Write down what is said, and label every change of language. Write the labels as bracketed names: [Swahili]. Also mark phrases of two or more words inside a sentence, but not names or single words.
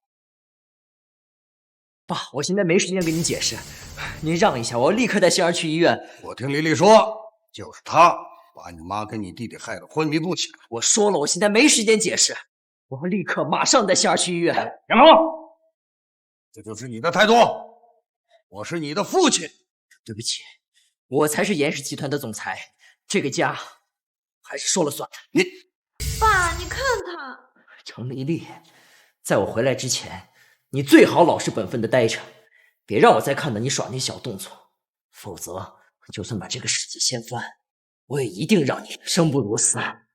[Chinese] 爸，我現在沒時間跟你解釋，您讓一下，我要立刻帶星兒去醫院。我聽麗麗說，就是她把你媽跟你弟弟害得昏迷不醒。我說了，我現在沒時間解釋，我要立刻馬上帶星兒去醫院。楊龍，這就是你的態度？我是你的父親。對不起，我才是嚴氏集團的總裁，這個家還是說了算的。你，爸，你看他。程麗麗，在我回來之前，你最好老實本分的待着，別讓我再看到你耍那小動作，否則就算把這個世界掀翻，我也一定讓你生不如死。